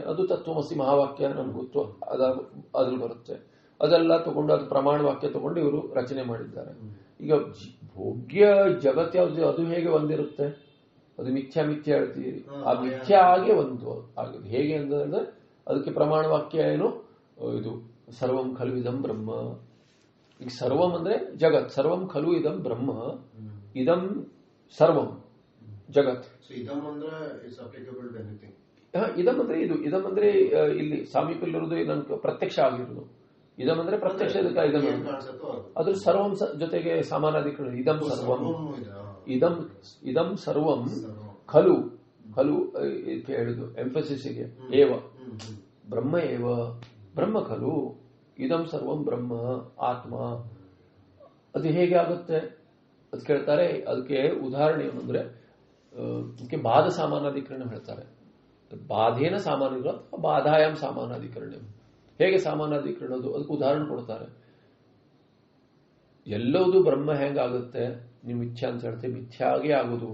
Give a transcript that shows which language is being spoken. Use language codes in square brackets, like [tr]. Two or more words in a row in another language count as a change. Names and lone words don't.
[kn] ಅದು ತತ್ವಮಸಿ ಮಹಾವಾಕ್ಯ ನಮ್ಗೆ ಗೊತ್ತು, ಅದ್ರಲ್ಲಿ ಬರುತ್ತೆ. ಅದೆಲ್ಲ ತಗೊಂಡು ಅದು ಪ್ರಮಾಣ ವಾಕ್ಯ ತಗೊಂಡು ಇವರು ರಚನೆ ಮಾಡಿದ್ದಾರೆ. ಈಗ ಭೋಗ್ಯ ಜಗತ್ ಯಾವ್ದು, ಅದು ಹೇಗೆ ಒಂದಿರುತ್ತೆ? ಅದು ಮಿಥ್ಯಾ ಹೇಳ್ತೀರಿ, ಆ ಮಿಥ್ಯ ಆಗಿ ಒಂದು ಆಗಿದೆ. ಹೇಗೆ ಅಂದ್ರೆ ಅದಕ್ಕೆ ಪ್ರಮಾಣ ವಾಕ್ಯ ಏನು? ಇದು [sa] ಸರ್ವಂ ಖಲು ಇದಂ ಬ್ರಹ್ಮ. [kn] ಈಗ ಸರ್ವಂ ಅಂದ್ರೆ ಜಗತ್, [sa] ಸರ್ವಂ ಖಲು ಇದಂ ಬ್ರಹ್ಮ, ಇದಂ ಸರ್ವಂ ಜಗತ್. [kn] ಇದಂ ಅಂದ್ರೆ [en] it's applicable to anything. [kn] ಇದಂ ಅಂದ್ರೆ ಇದು, ಇದಂ ಅಂದ್ರೆ ಇಲ್ಲಿ ಸಾಮೀಪ್ಯಲ್ಲಿರೋದು ನನ್ಗೆ ಪ್ರತ್ಯಕ್ಷ ಆಗಿರೋದು. ಇದಂ ಅಂದ್ರೆ ಪ್ರತ್ಯಕ್ಷ, ಅದ್ರ ಸರ್ವಂ ಜೊತೆಗೆ ಸಮಾನಾಧಿಕರಣ. [sa] ಇದಂ ಸರ್ವಂ, ಇದಂ ಸರ್ವಂ ಖಲು, ಖಲು [kn] ಅಂತ ಹೇಳುದು ಎಂಫಸಿಸ್ಗೆ [sa] ಏವ ಬ್ರಹ್ಮ ಏವ ಬ್ರಹ್ಮ ಖಲು ಇದಂ ಸರ್ವಂ ಬ್ರಹ್ಮ ಆತ್ಮ. [kn] ಅದು ಹೇಗೆ ಆಗುತ್ತೆ ಅದು ಕೇಳ್ತಾರೆ. ಅದಕ್ಕೆ ಉದಾಹರಣೆ ಏನು ಅಂದ್ರೆ ಅದಕ್ಕೆ ಬಾಧ ಸಾಮಾನಾಧಿಕರಣ ಹೇಳ್ತಾರೆ. [sa] ಬಾಧೇನ ಸಾಮಾನ್ಯ ಬಾಧಾಯಾಮ್ ಸಾಮಾನಾಧಿಕರಣ. [kn] ಹೇಗೆ ಸಾಮಾನಾಧಿಕರಣದು ಅದಕ್ಕೆ ಉದಾಹರಣೆ ಕೊಡ್ತಾರೆ. ಎಲ್ಲವೂ ಬ್ರಹ್ಮ ಹೆಂಗಾಗುತ್ತೆ ನೀವು ಮಿಥ್ಯಾ ಅಂತ ಹೇಳ್ತೇವೆ, ಮಿಥ್ಯಾಗೆ ಆಗುದು.